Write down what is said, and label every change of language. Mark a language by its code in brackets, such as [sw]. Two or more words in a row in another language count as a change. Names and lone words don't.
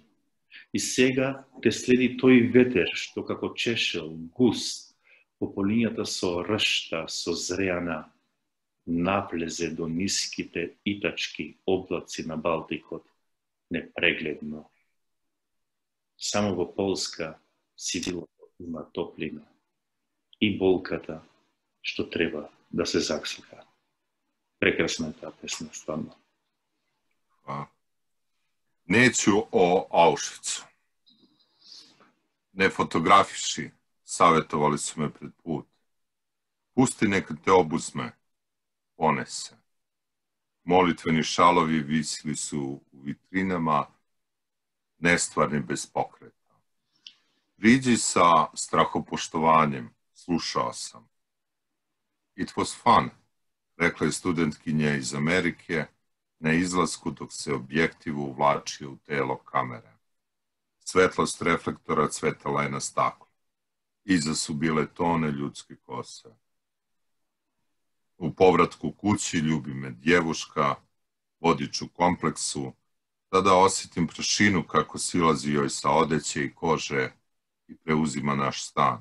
[mk] И сега те следи тој ветер што како чешел, густ, по полињата со ршта, со зреана, наплезе до ниските итачки облаци на Балтикот, непрегледно. Само во Полска сивилото има топлина и болката што треба да се заксака. Прекрасна е таа песна, стварно. [sr] Neću o Auschwitzu. Ne fotografiši, savjetovali su me pred put. Pusti neka te obuzme, ponese. Molitveni šalovi visili su u vitrinama, nestvarni bez pokreta. Priđi sa strahopoštovanjem, slušao sam. [en] It was fun, [sr] rekla je studentkinja iz Amerike, na izlasku dok se objektiv uvlačio u telo kamere. Svetlost reflektora cvetala je na staklu. Iza su bile tone ljudske kose. U povratku kući ljubi me djevuška, vodič u kompleksu, Tada osjetim prašinu kako silazi joj sa odeće i kože i preuzima naš stan.